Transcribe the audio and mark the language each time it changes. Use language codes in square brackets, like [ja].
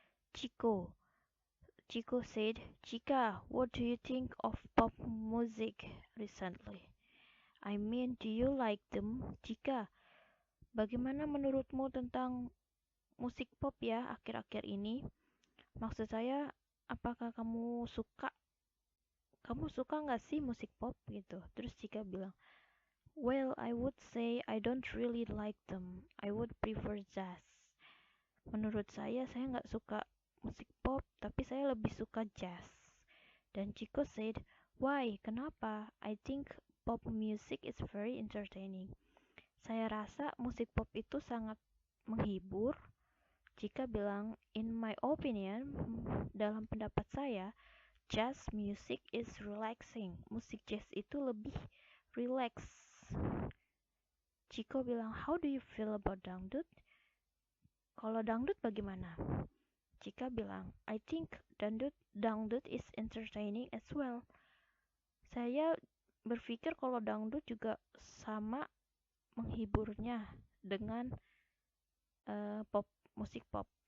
[en] Chico said, Chica, what do you think of pop music recently? I mean, do you like them? [id] Chica, bagaimana menurutmu tentang musik pop ya akhir-akhir ini? Maksud saya, apakah kamu suka nggak sih musik pop gitu? Terus Chica bilang, [en] well, I would say I don't really like them. I would prefer jazz. [id] Menurut saya nggak suka musik pop, tapi saya lebih suka jazz. Dan Chico [en] said, why? [id] Kenapa? [en] I think pop music is very entertaining. [id] Saya rasa musik pop itu sangat menghibur. Chica bilang, [en] in my opinion, [id] dalam pendapat saya, [en] jazz music is relaxing. [id] Musik jazz itu lebih relax. Chico bilang, [en] how do you feel about dangdut? [id] Kalau dangdut bagaimana? Chica bilang, [en] I think dangdut is entertaining as well. [id] Saya berpikir kalau dangdut juga sama menghiburnya dengan musik pop.